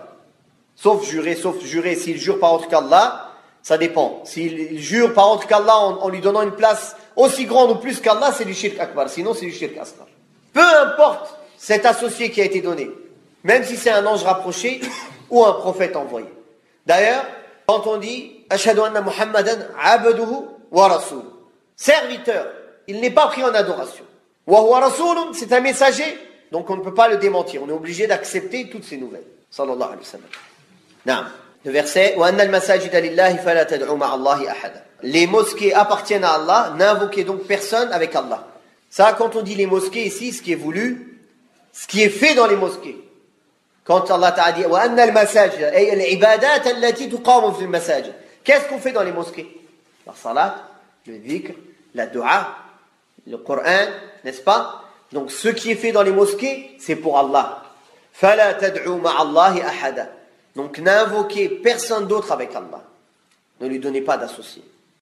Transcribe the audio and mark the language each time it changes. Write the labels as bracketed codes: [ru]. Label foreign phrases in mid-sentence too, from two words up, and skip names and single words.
[fr] Sauf jurer, s'il jure par autre qu'Allah, ça dépend. S'il jure par autre qu'Allah en lui donnant une place aussi grande ou plus qu'Allah, c'est du [ar] شرك أكبر. [fr] Sinon, c'est du [ar] شرك أصغر. [fr] Peu importe cet associé qui a été donné, même si c'est un ange rapproché ou un prophète envoyé. D'ailleurs, quand on dit [ar] أشهد أن محمدا عبده ورسول. [fr] Serviteur, il n'est pas pris en adoration. [ar] وهو رسول, [fr] c'est un messager, donc on ne peut pas le démentir. On est obligé d'accepter toutes ces nouvelles. [ar] صلى الله عليه وسلم. Naam. [fr] Le verset [ar] وأن المساجد لله فلا تدعو مع الله أحدا. [fr] Les mosquées appartiennent à Allah, n'invoquez donc personne avec Allah. Ça, quand on dit les mosquées ici, ce qui est voulu, ce qui est fait dans les mosquées. Quand Allah Ta'ala dit [ar] وأن المساجد أي العبادات التي تقام في المساجد. [fr] Qu'est-ce qu'on fait dans les mosquées? La salat, le dhikr, la dua, le Coran, n'est-ce pas? Donc ce qui est fait dans les mosquées, c'est pour Allah. [ar] فلا تدعو مع الله أحدا. [fr] Donc n'invoquez personne d'autre avec Allah. Ne lui donnez pas d'associé.